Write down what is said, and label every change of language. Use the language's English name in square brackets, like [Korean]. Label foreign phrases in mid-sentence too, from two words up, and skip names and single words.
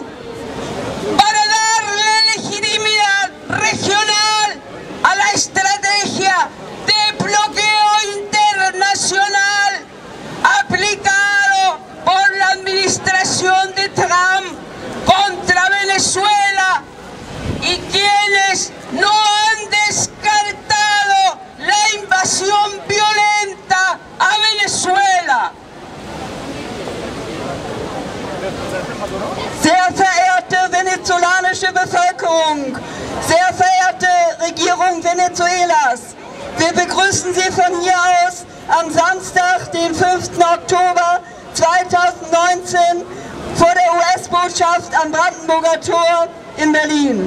[Spanish] para darle legitimidad regional a la estrategia de bloqueo internacional aplicado por la administración de Trump contra Venezuela, y quienes no han descartado la invasión violenta a Venezuela. [German] Sehr verehrte venezolanische Bevölkerung, sehr verehrte Regierung Venezuelas, wir begrüßen Sie von hier aus am Samstag, den 5. Oktober 2019 vor der US-Botschaft am Brandenburger Tor in Berlin.